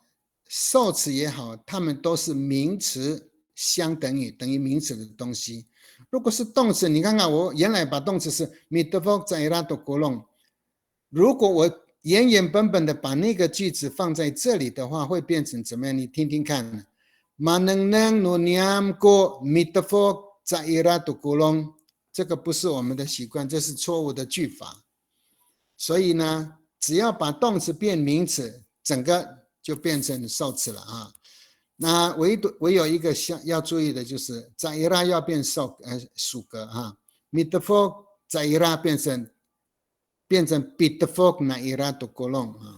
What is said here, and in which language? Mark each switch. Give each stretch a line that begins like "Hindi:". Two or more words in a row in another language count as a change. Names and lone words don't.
Chinese: 受词也好，它们都是名词相等于名词的东西。如果是动词，你看看我原来把动词是 mitfok 在伊拉多国弄，如果我原本的把那个句子放在这里的话，会变成怎么样？你听听看。
Amis: Maneng nu niam ko mitfok
Chinese: 在伊拉多国弄，这个不是我们的习惯，这是错误的句法。所以呢，只要把动词变名词，整个就变成受词了啊。那唯有一个要注意的就是在伊拉要变属格啊 mitfok 在伊拉变成 bitfok 那伊拉的国弄啊。